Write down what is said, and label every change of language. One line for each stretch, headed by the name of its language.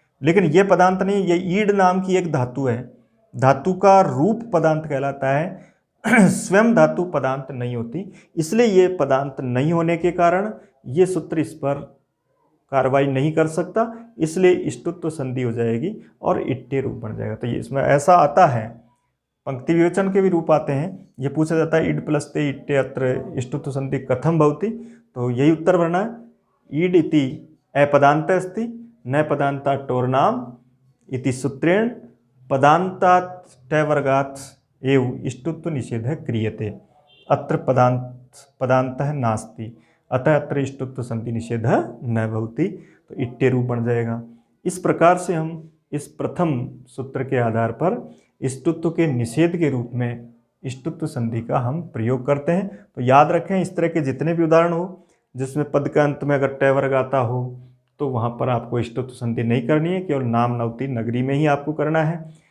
Hindi: लेकिन ये पदांत नहीं, ये ईड नाम की एक धातु है, धातु का रूप पदांत कहलाता है, स्वयं धातु पदांत नहीं होती, इसलिए ये पदांत नहीं होने के कारण ये सूत्र इस पर कार्रवाई नहीं कर सकता, इसलिए इष्टुत्व संधि हो जाएगी और इट्टे रूप बन जाएगा। तो ये इसमें ऐसा आता है, पंक्ति विवेचन के भी रूप आते हैं। ये पूछा जाता है
Sanskrit: ईड प्लस ते इट्टे अत्र इष्टुत्व संधि कथम भवति,
Hindi: तो यही उत्तर भरना है।
Sanskrit: ईड इति अपदान्त अस्ति न पदान्ता टोरनाम इति सूत्रेण पदान्तात ट वर्गात् एव इष्टुत्व निषेधः क्रियते अत्र पदान्तः नास्ति अतः अत्र इष्टुत्व संधि निषेधः न भवति,
Hindi: तो इट्टे रूप बन जाएगा। इस प्रकार से हम इस प्रथम सूत्र के आधार पर इष्टुत्व के निषेध के रूप में इष्टुत्व संधि का हम प्रयोग करते हैं। तो याद रखें, इस तरह के जितने भी उदाहरण हो जिसमें पद के अंत में अगर टय वर्ग आता हो तो वहाँ पर आपको इष्टुत्व संधि नहीं करनी है, केवल नाम नवति नगरी में ही आपको करना है।